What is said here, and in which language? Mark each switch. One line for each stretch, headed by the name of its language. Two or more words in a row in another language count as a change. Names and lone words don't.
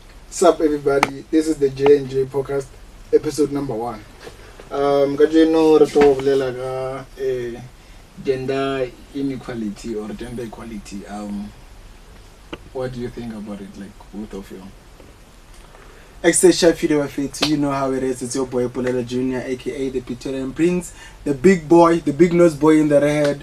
English: Sup everybody, this is the J&J podcast, episode number 1.
Tswana: Kajeno re tlo bolela ka
English: gender inequality or gender equality. What do you think about it, like both of you? Extra video of it, you know how it is. It's your boy Polela Jr., aka the Pretorian Prince, the big boy, the big nose boy in the red.